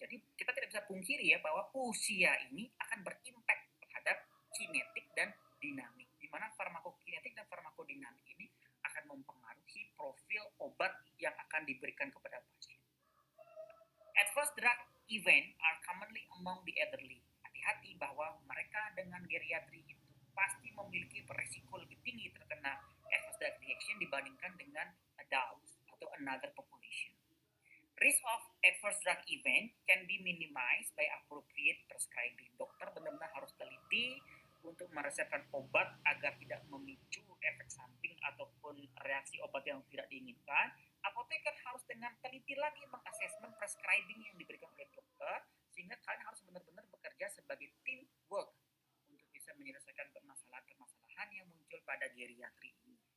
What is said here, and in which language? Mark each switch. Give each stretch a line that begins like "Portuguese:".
Indonesian: Jadi kita tidak bisa pungkiri ya bahwa usia ini akan berimpact terhadap kinetik dan dinamik, di mana farmakokinetik dan farmakodinamik ini akan mempengaruhi profil obat yang akan diberikan kepada pasien.
English: Adverse drug event are commonly among the elderly.
Indonesian: Hati-hati bahwa mereka dengan geriatri itu pasti memiliki beresiko lebih tinggi terkena adverse drug reaction dibandingkan dengan adults atau another population.
English: Risk of adverse drug event can be minimized by appropriate prescribing.
Indonesian: Dokter benar-benar harus teliti untuk meresepkan obat agar tidak memicu efek samping ataupun reaksi obat yang tidak diinginkan. Apoteker harus dengan teliti lagi mengasesmen prescribing yang diberikan oleh dokter, sehingga kalian harus benar-benar bekerja sebagai team work untuk bisa menyelesaikan permasalahan-permasalahan yang muncul pada geriatri ini.